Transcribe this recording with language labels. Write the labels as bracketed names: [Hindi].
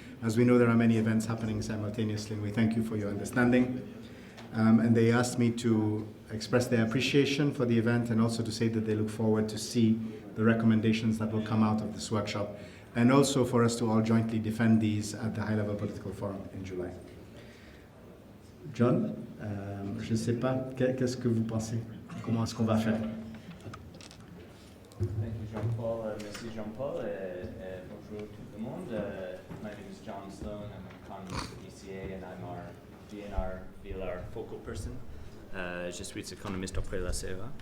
[English] As we know, there are many events happening simultaneously, and we thank you for your understanding. And they asked me to express their appreciation for the event, and also to say that they look forward to see the recommendations that will come out of this workshop, and also for us to all jointly defend these at the high-level political forum in July. [French] John, je ne sais pas, qu'est-ce que vous pensez? Comment est-ce qu'on va faire? [English] Thank you, [French] Jean-Paul. Merci, Jean-Paul. Bonjour tout le monde. [English] My name is John Sloan. I'm an economist at ECA, and I'm our VNR VLR focal person. [French] Je suis économiste auprès de la CEA.